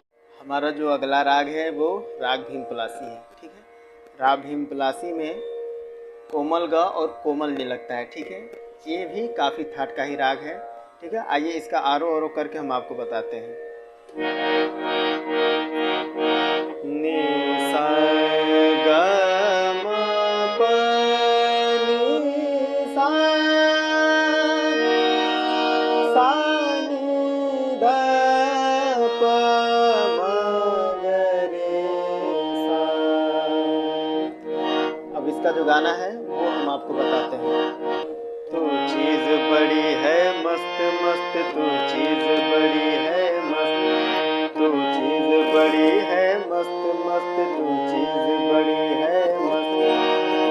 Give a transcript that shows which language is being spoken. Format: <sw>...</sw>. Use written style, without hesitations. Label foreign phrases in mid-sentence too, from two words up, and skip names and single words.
<hi>हमारा जो अगला राग है वो राग भीम पलासी है, ठीक है। राग भीम पलासी में कोमल ग और कोमल नहीं लगता है, ठीक है। ये भी काफ़ी थाट का ही राग है, ठीक है। आइए इसका आरो औरो करके हम आपको बताते हैं। नि सा ग म प नि सा, सा नि ध प म ग रे का जो गाना है वो हम आपको बताते हैं। तू चीज़ बड़ी है मस्त मस्त, तू चीज़ बड़ी है मस्त, तू चीज़ बड़ी है मस्त मस्त, तू चीज़ बड़ी है मस्त।</hi>